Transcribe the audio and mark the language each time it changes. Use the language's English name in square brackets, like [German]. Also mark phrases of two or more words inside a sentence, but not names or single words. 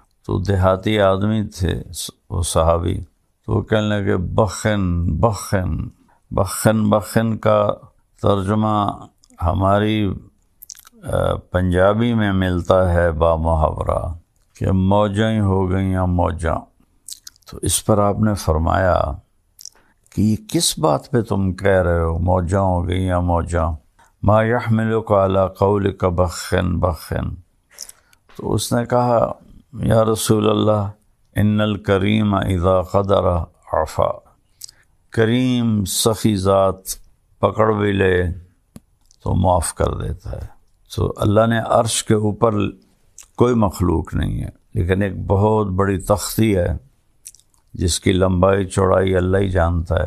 [Urdu] تو دیہاتی آدمی تھے وہ صحابی، تو وہ کہنے لگے بخن کا ترجمہ ہماری پنجابی میں ملتا ہے بامحاورہ کہ موجیں ہی ہو گئیں یا موجاں۔ تو اس پر آپ نے فرمایا کہ یہ کس بات پہ تم کہہ رہے ہو موجاں ہو گئیں یا موجاں؟ [Arabic] ما یحملک علی قولک بخن۔ [Urdu] تو اس نے کہا، [Arabic] یا رسول اللہ ان الکریم اذا قدر عفا، [Urdu] کریم سخی ذات پکڑ بھی لے تو معاف کر دیتا ہے۔ تو اللہ نے عرش کے اوپر کوئی مخلوق نہیں ہے، لیکن ایک بہت بڑی تختی ہے جس کی لمبائی چوڑائی اللہ ہی جانتا ہے۔